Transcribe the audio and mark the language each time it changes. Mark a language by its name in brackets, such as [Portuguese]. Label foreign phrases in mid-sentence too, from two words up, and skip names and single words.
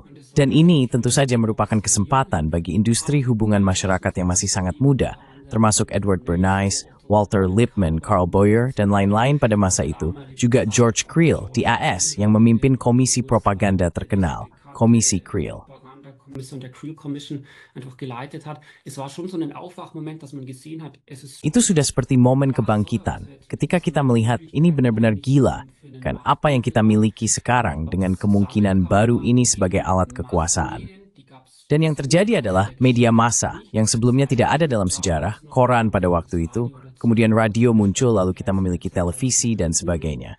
[Indonesian] Dan ini tentu saja merupakan kesempatan bagi industri hubungan masyarakat yang masih sangat muda, termasuk Edward Bernays, Walter Lippmann, Carl Boyer, dan lain-lain pada masa itu, juga George Creel di AS yang memimpin komisi propaganda terkenal, Komisi Creel. [German] Der Creel Commission einfach geleitet hat. Es war schon so ein Aufwachmoment, dass man gesehen hat, es ist [Indonesian] Itu sudah seperti momen kebangkitan, ketika kita melihat ini benar-benar gila, kan apa yang kita miliki sekarang dengan kemungkinan baru ini sebagai alat kekuasaan. Dan yang terjadi adalah media massa yang sebelumnya tidak ada dalam sejarah, koran pada waktu itu, kemudian radio muncul lalu kita memiliki televisi dan sebagainya.